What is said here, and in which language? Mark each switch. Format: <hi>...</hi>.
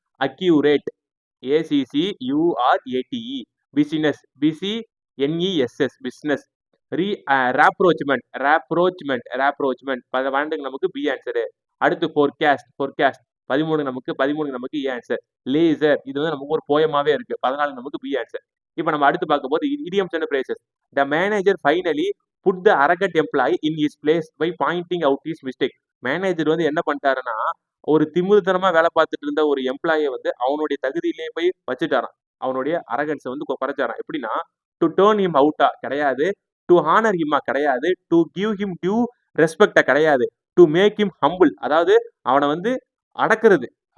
<ta>Accurate, ACCURATE, business, BCNESS, business, ராப்ரோச்மெண்ட், ராப்ரோச்மெண்ட் 12 நமக்கு B answer. அடுத்து forecast 13 நமக்கு ஏ ஆன்சர். லேசர் இது வந்து நமக்கு ஒரு போயமாவே இருக்கு. 14 நமக்கு பி ஆன்சர். இப்ப நம்ம அடுத்து பார்க்கும்போது idioms and phrases.</ta> <en>The manager finally put the arrogant employee in his place by pointing out his mistake.</en> <ta>Manager வந்து என்ன பண்ணிட்டாருன்னா ஒரு திமிருத்தனமா வேலை பார்த்துட்டு இருந்த ஒரு எம்ப்ளாயை வந்து அவனுடைய தகுதியிலேயே போய் வச்சுட்டாராம். அவனுடைய அரகன்ஸை வந்து குறைச்சாராம். எப்படின்னா டு டேர்ன் ஹிம் அவுட்டா கிடையாது, டு ஹானர் ஹிம்மா கிடையாது, டு கிவ் ஹிம் டியூ ரெஸ்பெக்டா கிடையாது,</ta> <en>to make him humble</en> <ta>அதாவது அவனை வந்து அடக்கிறது.</ta>